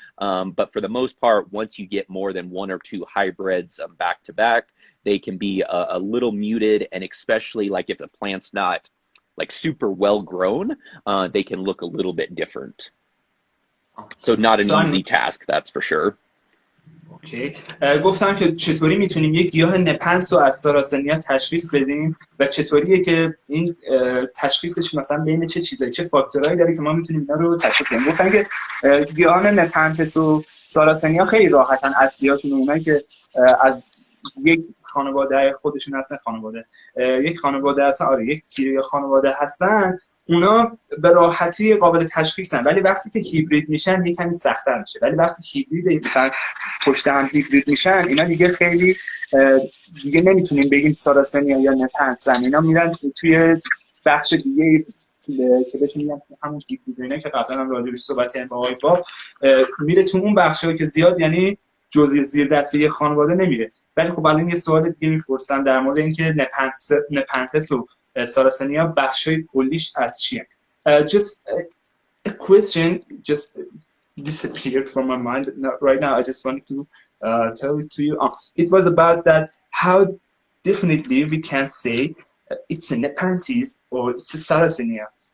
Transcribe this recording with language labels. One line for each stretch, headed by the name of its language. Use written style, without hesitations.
English: But for the most part, once you get more than 1 or 2 hybrids back to back, they can be a little muted, and especially like if the plant's not like super well grown, they can look a little bit different. So not an easy task, that's for sure.
Persian: اوکی. گفتم که چطوری میتونیم یک گیاه نپنس رو از ساراسنیا تشخیص بدیم و چطوریه که این تشخیصش مثلا بین چه چیزایی، چه فاکتورایی داره که ما میتونیم اینا رو تشخیص بدیم. گفتن که گیاهان نپنتس و ساراسنیا خیلی راحتن اصلیاشون، اونایی که از یک خانواده خودشون هستن، یک خانواده هستن، آره یک تیره خانواده هستن، اونا به راحتی قابل تشخیصن. ولی وقتی که هیبرید میشن یه کمی سخت‌تر میشه. ولی وقتی هیبرید مثلا پشت هم هیبرید میشن، اینا دیگه خیلی دیگه نمیتونیم بگیم ساراسنیا یا نپنتسن. اینا میرن توی بخش دیگه که بهش میگن همون هیبرید، اینا که قبلا هم راجع بهش صحبت کردیم با آقای، میره تو اون بخشایی که زیاد یعنی جزئی زیر دسته خانواده نمیره. ولی خب الان یه سوال دیگه میپرسن در مورد اینکه نپنتس و ساراسنیا بخشای کلیش از چیه.
English: Just a question just disappeared from my mind right now. I just wanted to tell it to you. It was about that how definitely we can say it's a Nepenthes or it's a Sarracenia.